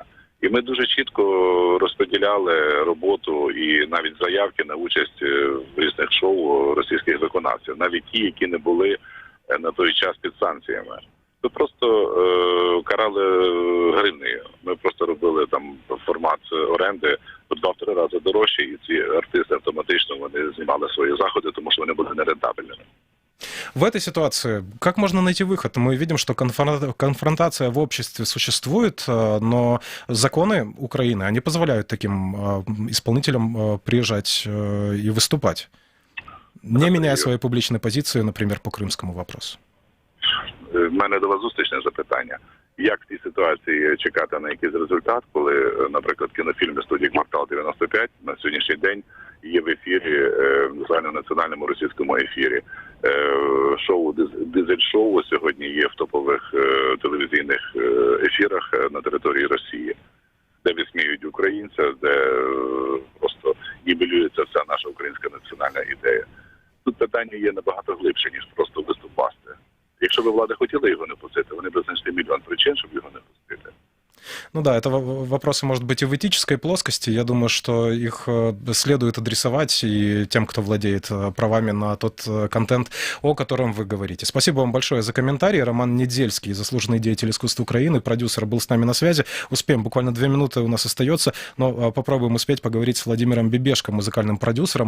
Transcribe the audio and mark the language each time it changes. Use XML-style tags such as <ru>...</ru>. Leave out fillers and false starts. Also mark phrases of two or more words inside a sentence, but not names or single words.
<uk>І ми дуже чітко розподіляли роботу і навіть заявки на участь в різних шоу російських виконавців, навіть ті, які не були на той час під санкціями. Ми просто карали гривнею. Ми просто робили там формат оренди в 2-3 рази дорожче, і ці артисти автоматично вони знімали свої заходи, тому що вони були нерентабельними.</uk> <ru>В этой ситуации как можно найти выход? Мы видим, что конфронтация в обществе существует, но законы Украины, они позволяют таким исполнителям приезжать и выступать, не меняя свои публичные позиции, например, по крымскому вопросу.</ru> <uk>В мене до вас зустрічне запитання. Як в цій ситуації чекати на якийсь результат, коли, наприклад, кінофільми студії «Квартал-95» на сьогоднішній день є в ефірі, в загальнонаціональному російському ефірі. Шоу «Дизель-шоу» сьогодні є в топових телевізійних ефірах на території Росії, де висміюють українця, де просто нівелюється вся наша українська національна ідея. Тут питання є набагато глибше, ніж просто виступасти. Якщо б влада хотіла його не пустити, вони б знайшли мільйон причин, щоб його не пустити.</uk> <ru>Ну да, это вопросы, может быть, и в этической плоскости. Я думаю, что их следует адресовать и тем, кто владеет правами на тот контент, о котором вы говорите. Спасибо вам большое за комментарий. Роман Недельский, заслуженный деятель искусства Украины, продюсер, был с нами на связи. Успеем, буквально 2 минуты у нас остается, но попробуем успеть поговорить с Владимиром Бибешко, музыкальным продюсером.</ru>